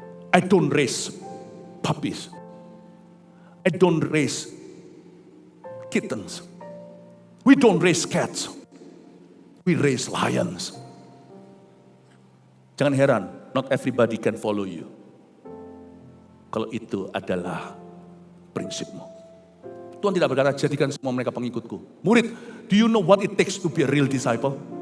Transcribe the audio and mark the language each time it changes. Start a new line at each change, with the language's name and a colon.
English: I don't raise puppies. I don't raise kittens. We don't raise cats. We raise lions.
Indonesian: Jangan heran,
English: not everybody can follow you.
Indonesian: Kalau itu adalah prinsipmu. Tuhan tidak berkata, jadikan semua mereka pengikutku.
English: Murid, do you know what it takes to be a real disciple?